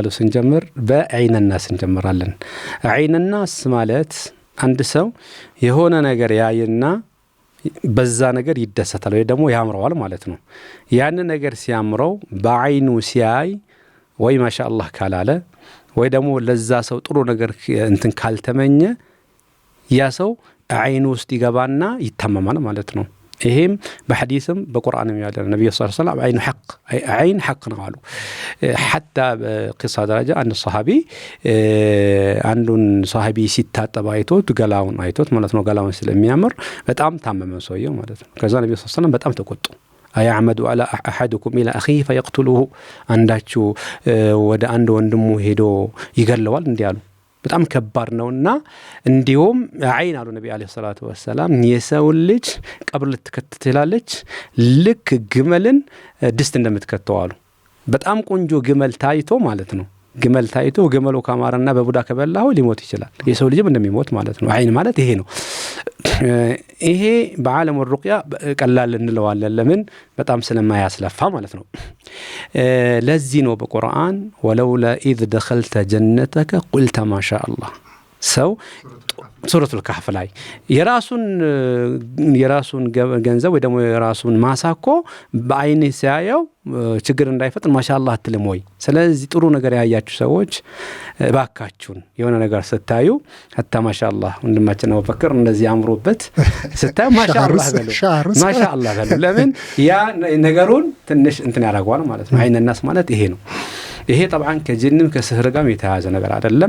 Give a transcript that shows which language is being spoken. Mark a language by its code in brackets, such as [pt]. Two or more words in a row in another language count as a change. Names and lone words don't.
[am] ስንጀምር በአይንናስ እንጀምራለን አይንናስ ማለት አንድ ሰው የሆነ ነገር ያይና በዛ ነገር ይደሰታል ወይ ደግሞ ያምረዋል ማለት ነው ያን ነገር ሲያምረው በአይኑ ሲያይ ወይ ማሻአላህ ካላለ ወይ ደግሞ ለዛ ሰው ጥሩ ነገር እንትን ካልተመኘ ያ ሰው አይኑ ውስጥ ይገባና ይተማማል ማለት ነው ይሄም በሐዲስም በቁርአንም ያለ ነብዩ [ar] صلى الله عليه وسلم [am] አይን ሐቅ ነው አሉ [ar] حتى قصه درجه ان الصحابي [am] አንዱን صحابي ሲታጠብ አይቶት ገላውን አይቶት ማለት ነው ገላውን ስለሚያምር በጣም ታመመ ሰውየው ማለት ነው ከዛ ነብዩ [ar] صلى الله عليه وسلم [am] በጣም ተቆጡ አያመዱ [ar] على احدكم الى اخيه فيقتله [am] አንዳችሁ ወደ አንድ ወንድሙ ሄዶ ይገለዋል እንዲያሉ በጣም ከባድ ነውና እንዲሁም አይን አሉ ነብዩ [ar] عليه الصلاة والسلام [am] የሰው ልጅ ቀብር ልትከተላለች ልክ ግመልን ድስት እንደምትከተው አሉ በጣም ቆንጆ ግመል ታይቶ ማለት ነው ግመል ታይቶ ግመሉ ካማረና በቡዳ ከበላው ሊሞት ይችላል የሰው ልጅም እንደሚሞት ማለት ነው አይን ማለት ይሄ ነው ይሄ በዓለም الرقية ቀላል እንለዋለን ለምን በጣም ስለማያስለፋ ማለት ነው ለዚህ ነው በቁርአን ወለውላ [ar] اذ دخلت جنتك قلت ما شاء الله [am] ሰው ሱረቱል ካህፍ ላይ የራሱን ገንዘብ ወይ ደግሞ የራሱን ማሳኮ በአይን ሲያየው ችግር እንዳይፈጥር ማሻአላህ አትልም ወይ ስለዚህ ጥሩ ነገር ያያችሁ ሰዎች ባካችሁን የሆነ ነገር ስታዩ hatta ማሻአላህ ወንድማችን ነው ፈክር እንደዚህ አምሮበት ስታዩ ማሻአላህ በሉ ለምን ያ ነገሩን ትንሽ እንትን ያደርጋል ማለት ነው አይንናስ ማለት ይሄ ነው ይሄ طبعا ከጅንም ከስህር ጋር የተያዘ ነገር አይደለም